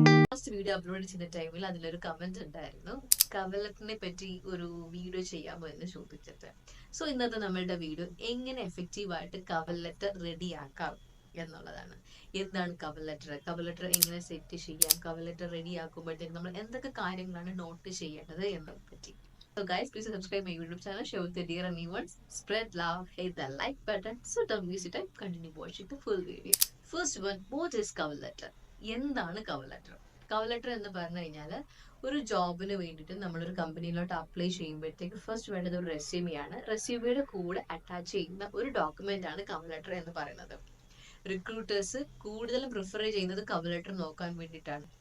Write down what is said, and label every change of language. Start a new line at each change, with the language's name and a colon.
Malayalam: Last video upload ചെയ്ത ടൈമിൽ അതിലൊരു കമന്റ് ഉണ്ടായിരുന്നു, കവലറ്റിനെ പറ്റി ഒരു വീഡിയോ ചെയ്യാമോ എന്ന് ചോദിച്ചിട്ട്. സോ ഇന്നത്തെ നമ്മളുടെ വീഡിയോ എങ്ങനെ എഫക്റ്റീവായിട്ട് കവർ ലെറ്റർ റെഡിയാക്കാം എന്നുള്ളതാണ്. എന്താണ് കവർ ലെറ്റർ, കവർ ലെറ്റർ എങ്ങനെ സെറ്റ് ചെയ്യാം, കവർ ലെറ്റർ റെഡി ആക്കുമ്പോഴത്തേക്ക് നമ്മൾ എന്തൊക്കെ കാര്യങ്ങളാണ് നോട്ട് ചെയ്യേണ്ടത് എന്നതിനെ പറ്റി.
English: So guys, please subscribe my YouTube channel, share with your dear and new ones, spread love, hit the like button, so don't waste your time, continue watching the full video. First one, what is cover letter?
Malayalam: എന്താണ് cover letter? Cover letter എന്ന് പറഞ്ഞു കഴിഞ്ഞാൽ ഒരു ജോബിന് വേണ്ടിയിട്ട് നമ്മളൊരു കമ്പനിയിലോട്ട് apply ചെയ്യുമ്പോഴത്തേക്ക് first വേണ്ടത് ഒരു റെസ്യൂമെയാണ്. റെസ്യൂമയുടെ കൂടെ അറ്റാച്ച് ചെയ്യുന്ന ഒരു ഡോക്യുമെന്റ് ആണ് കവർ ലെറ്റർ എന്ന് പറയുന്നത്. റിക്രൂട്ടേഴ്സ് കൂടുതലും പ്രിഫർ ചെയ്യുന്നത് കവർ ലെറ്റർ നോക്കാൻ വേണ്ടിയിട്ടാണ്.